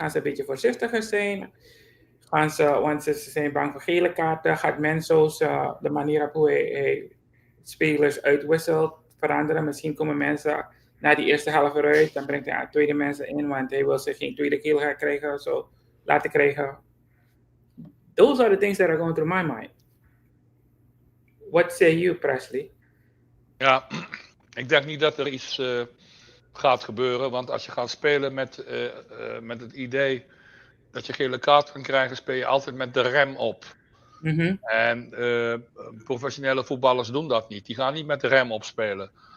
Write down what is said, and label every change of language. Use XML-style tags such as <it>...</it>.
<nl>Gaan ze een beetje voorzichtiger zijn? Want ze zijn bang voor gele kaarten. Gaat Mensos de manier op hoe hij spelers uitwisselt veranderen? Misschien komen mensen na die eerste helft eruit. Dan brengt hij tweede mensen in, want hij wil zich geen tweede geel krijgen. Laten krijgen.</nl> <en>Those are the things that are going through my mind. What say you, Presley?</en> <nl>Ja, ik denk niet dat er iets gaat gebeuren. Want als je gaat spelen met het idee dat je gele kaart kan krijgen, speel je altijd met de rem op. Mm-hmm. En professionele voetballers doen dat niet. Die gaan niet met de rem opspelen.</nl>